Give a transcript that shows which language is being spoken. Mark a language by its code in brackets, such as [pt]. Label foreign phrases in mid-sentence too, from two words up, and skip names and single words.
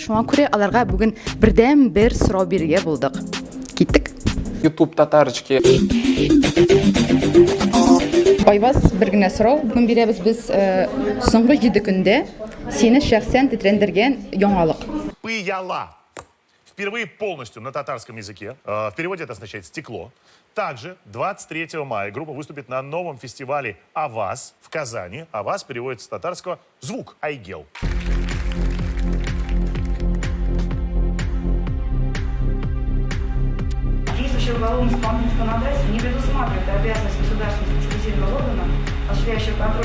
[tt] Шуңа күрә аларга бүген бердәм бер сорау бирергә булдык. Киттек. YouTube татарочки. Айбас, бер генә сорау. Бүген бирәбез без соңгы 7 көндә сине шәхсән тетрәндергән яңалык. Пыяла. [ru] Впервые полностью на татарском языке. В переводе это означает «стекло». Также 23 мая группа выступит на новом фестивале «Аваз» в Казани. «Аваз» переводится с татарского «звук», «айгел». Действующее уголовное исполнительное законодательство не предусматривает обязанность государственного специализированного органа, осуществляющего контроль.